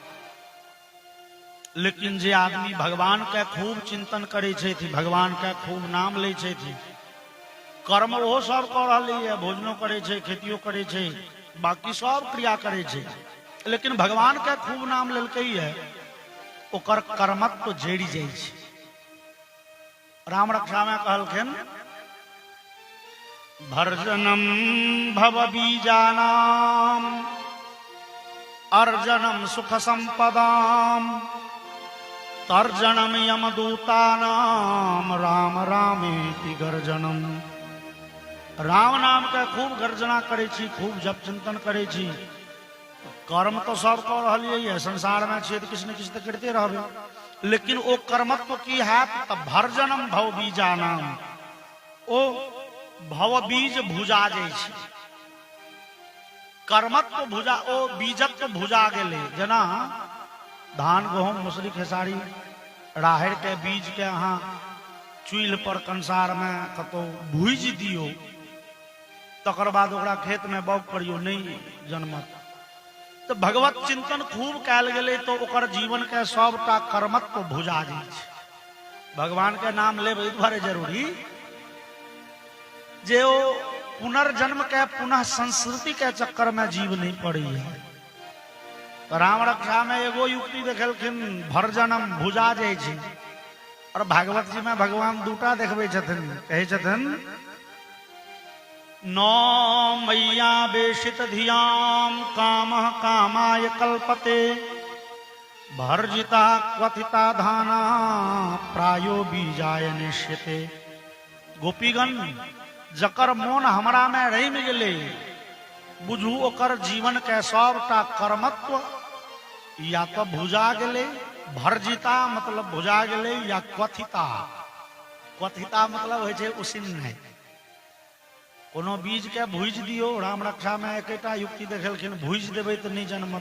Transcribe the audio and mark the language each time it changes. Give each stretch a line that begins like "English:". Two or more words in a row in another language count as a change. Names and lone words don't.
Maithili: लेकिन जे आदमी भगवान के खूब चिंतन करे छै, भगवान के खूब नाम ले छै, कर्म ओहो सब कऽ रहलै है, भोजनो करे छै, खेतियो करे छै, बाकी सब क्रिया करे छै, लेकिन भगवान के खूब नाम लेलकै है, ओकर कर्मत्व जड़ि जाइ छै। राम रक्षा में कहलखिन
Sanskrit: भर्जनम भव बीजानाम अर्जनम सुख संपदाम तर्जनम यमदूतानाम राम रामेति गर्जनम।
Maithili: राम नाम के खूब गर्जना करे छी, खूब जप चिंतन करे छी। कर्म तो सब कऽ रहलियै है, संसार में छियै किछु न किछु तो करते रहबै, लेकिन ओ कर्मत्व की हैत तऽ
Sanskrit: भर्जनम भव बीजानाम।
Maithili: ओ भव बीज भुजा जाइ छै, कर्मत्व भुजा, ओ बीजत्व भुजा गेलै। जेना धान गहूम मसूरी खेसारी राहड़ के बीज के अहाँ चूल्हि पर कंसार में कतौ भूजि दियौ, तकर बाद ओकरा खेत में बौग करियौ, नहीं जन्मत। तो भगवत चिंतन खूब कैल गेलै तो ओकर जीवन के सबटा कर्मत्व भुजा जाइ छै। भगवान के नाम लेबै दुआरे जरूरी जे ओ पुनर्जन्म के पुनः संस्कृति के चक्कर में जीव नहीं पड़ी है। तो राम रक्षा में एगो युक्ति देखलखिन, भर्जनम भुजा जाइ छै। और भागवत जी में भगवान दूटा देखबै छथिन, कहै छथिन
Sanskrit: नौ मैया बेशित धियाम कामः कामाय कल्पते भर्जिता क्वथिता धाना प्रायो बीजाय निश्यते।
Maithili: गोपीगण जकर मोन हमरा में रैम गेलै बुझू ओकर जीवन के सबटा कर्मत्व या तो भुजा गेलै, भर्जिता मतलब भुजा गेलै, या क्वथिता। क्वथिता मतलब होइ छै उसिन्नै। कोनो बीज के भूज दियो, राम रक्षा में एकेटा युक्ति देखलखिन, भूज देबै तऽ नहीं जन्मत।